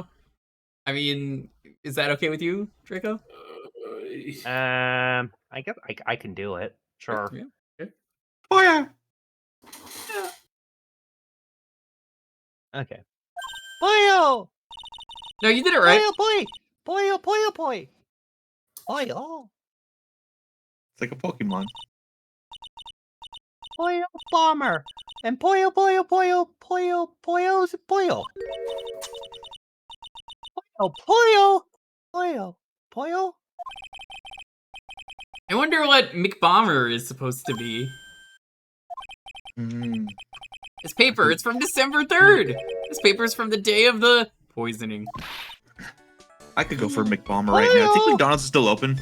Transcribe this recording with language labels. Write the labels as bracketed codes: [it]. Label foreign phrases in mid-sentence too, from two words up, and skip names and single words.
[en] I mean, is that okay with you, Draco? I guess I can do it. Sure. Yeah. Okay. Oh yeah. Okay. Boyo! No, you did it right. Boyo, boy! Boyo, boyo, boy! Boyo! It's like a Pokemon. Boyo bomber! And boyo, boyo, boyo, boyo, boyo's boyo! Boyo, boyo! Boyo, boyo? I wonder what McBomber is supposed to be. Mm. This paper, it's from December 3rd. This paper's from the day of the poisoning. I could go for McBomber right now. I think McDonald's is still open.